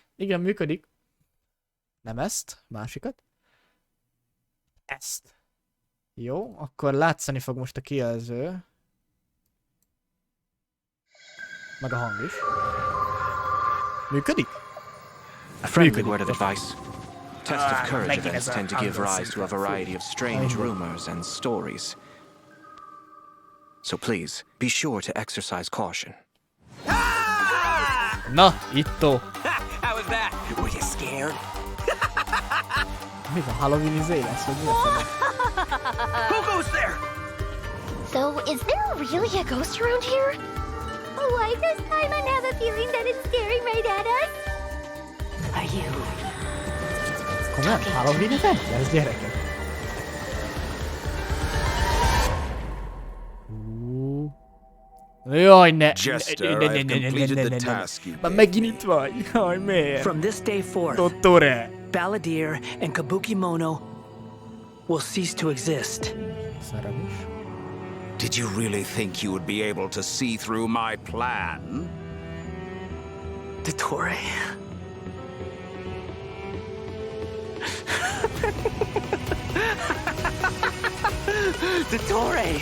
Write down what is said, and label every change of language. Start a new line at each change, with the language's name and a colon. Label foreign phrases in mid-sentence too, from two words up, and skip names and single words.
Hungarian: Igen, működik. Nem ezt, másikat. Ezt. Jó, akkor látszani fog most a kijelző. Meg a hang is. Működik?
English: A friendly word of advice. Test of courage events tend to give rise to a variety of strange rumors and stories. So please, be sure to exercise caution.
Hungarian: Na, itt-ó.
English: How was that? Were you scared?
Hungarian: Mi a Halloween izé lesz, vagy mi a fele?
English: Who goes there? So, is there really a ghost around here? Why, this time I have a feeling that it's staring right at us. Are you?
Hungarian: Komolyan?
English: Halloween event
Hungarian: lesz, gyerekek? Jaj, ne!
English: Jester, I've completed the task you
Hungarian: Már
English: gave
Hungarian: megint
English: me.
Hungarian: itt vagy? Jaj, miért?
English: From this day forth, Dottore! Balladeer and Kabukimono will cease to exist.
Hungarian: Szarabus.
English: Did you really think you would be able to see through my plan? Dottore. Dottore!